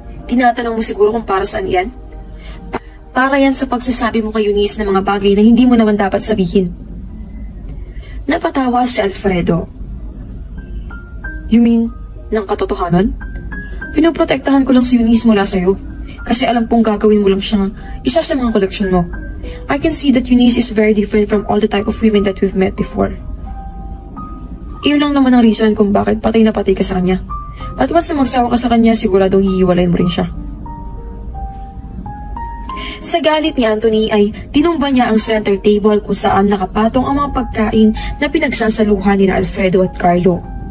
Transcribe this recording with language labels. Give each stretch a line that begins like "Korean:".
Filipino: Tinatanong mo siguro kung para saan yan? Para yan sa pagsasabi mo kay Eunice ng mga bagay na hindi mo naman dapat sabihin. Napatawa si Alfredo.
English: You mean,
Filipino: ng katotohanan? Pinoprotektahan ko lang si Eunice mula sa'yo. Kasi alam pong gagawin mo lang siyang isa sa mga koleksyon mo.
English: I can see that Eunice is very different from all the type of women that we've met before.
Filipino: Iyon lang naman ang reason kung bakit patay na patay ka sa kanya. At once na magsawa ka sa kanya, siguradong hihiwalayin mo rin siya. Sa galit ni Anthony ay tinumba niya ang center table kung saan nakapatong ang mga pagkain na pinagsasaluhan ni Alfredo at Carlo.